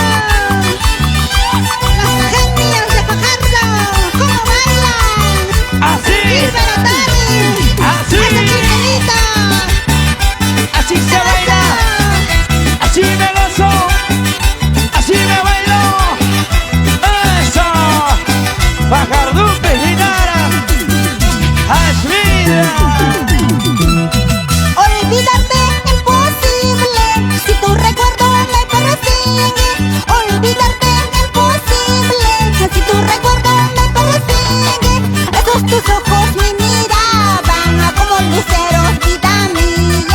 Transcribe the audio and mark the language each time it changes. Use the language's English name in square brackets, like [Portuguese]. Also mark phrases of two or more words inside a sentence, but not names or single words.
[Spanish] Los genios de Fajardo, ¿cómo bailan? ¡Así! ¡Liberatari! ¡Así! ¡Ese chiquitito! ¡Así se baila! ¡Así me gozo! ¡Así me bailo! ¡Eso! ¡Fajardupe, Linara! ¡Ashmida! Olvidarte imposible, si tu recuerdo me persigue. Olvidarte imposible, si tu recuerdo me persigue. Esos tus ojos me miraban como luceros, vida mía.